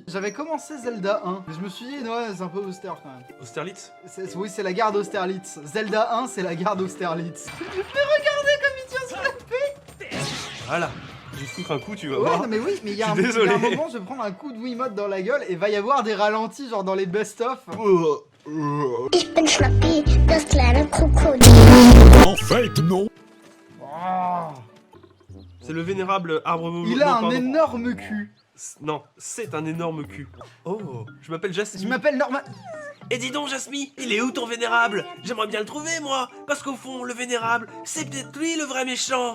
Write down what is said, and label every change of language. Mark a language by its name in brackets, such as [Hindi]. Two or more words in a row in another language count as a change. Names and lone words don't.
[French] J'avais commencé Zelda 1, mais je me suis dit, ouais, c'est un peu austère quand même. Austerlitz. Oui, c'est la garde Austerlitz. Zelda 1, c'est la garde Austerlitz. Mais regardez comme il tient sur l'épée. Voilà. Je vais foutre un coup, tu vas Ouais, voir. non mais oui, mais il y a Je suis désolé. un moment, je vais prendre un coup de Wiimote dans la gueule et va y avoir des ralentis, genre dans les best-of. [German] Ich bin Schnappi, das kleine Krokodil. [French] En fait, non. Oh. C'est le vénérable arbre. Il a non, un pardon. énorme cul. Non, c'est un énorme cul. Oh, je m'appelle Jasmine. Je m'appelle Norman. Et dis donc, Jasmine, il est où ton vénérable? J'aimerais bien le trouver, moi. Parce qu'au fond, le vénérable, c'est peut-être lui le vrai méchant.